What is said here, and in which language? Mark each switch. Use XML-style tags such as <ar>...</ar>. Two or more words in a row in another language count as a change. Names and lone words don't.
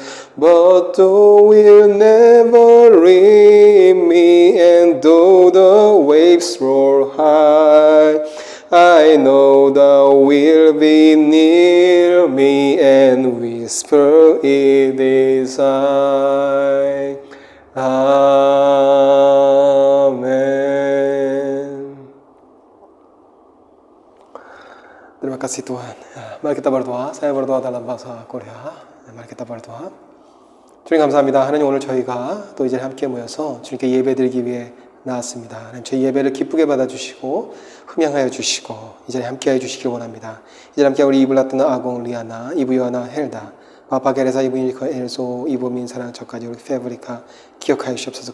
<en>But thou wilt never leave me, and though the waves roar high, I know thou wilt be near me and whisper, it is I.</en> <id>Amin. Terima kasih Tuhan. Mari kita berdoa. Saya berdoa dalam bahasa Korea. Mari kita berdoa.</id> <ko>주님 감사합니다. 하나님, 오늘 저희가 또 이제 함께 모여서 주님께 예배드리기 위해 나왔습니다. 하나님, 저희 예배를 기쁘게 받아주시고 흠양하여 주시고 이 자리에 함께하여 주시길 원합니다. 이 자리에 함께 우리 이블라뜨나 아공 리아나, 이브요하나 헬다, 바파게레사, 이브니커 엘소, 이보민 사랑 저까지 우리 페브리카 기억하여 주시옵소서.</ko>